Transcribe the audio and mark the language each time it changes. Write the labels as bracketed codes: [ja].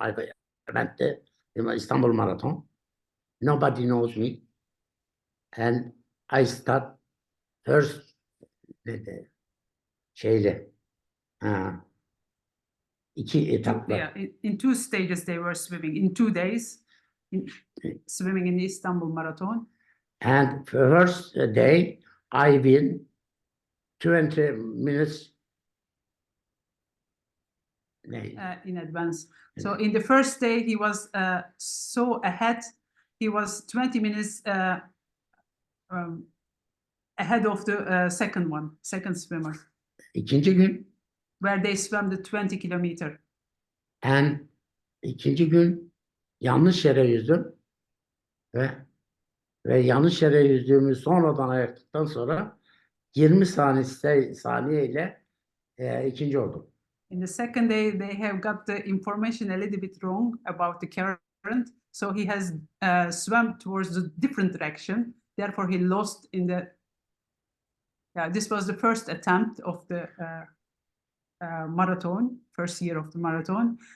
[en] I went to Istanbul Marathon. Nobody knows me. And I start first [tr] şeyle iki etapla. [en] Yeah, in two stages they were swimming. In 2 days, swimming in the Istanbul Marathon. And first day I win 20 minutes In advance. So in the first day he was so ahead. He was 20 minutes ahead of the second swimmer, [tr] İkinci gün [en] where they swam the 20 kilometer. [tr] and ikinci gün yanlış yere yüzdüm ve yanlış yere yüzdüğümü sonradan ayırttıktan sonra 20 saniye ile ikinci oldum. [en] In the second day, they have got the information a little bit wrong about the current. So he has swam towards a different direction. Therefore, he lost in the. Yeah, this was the first attempt of the marathon, first year of the marathon.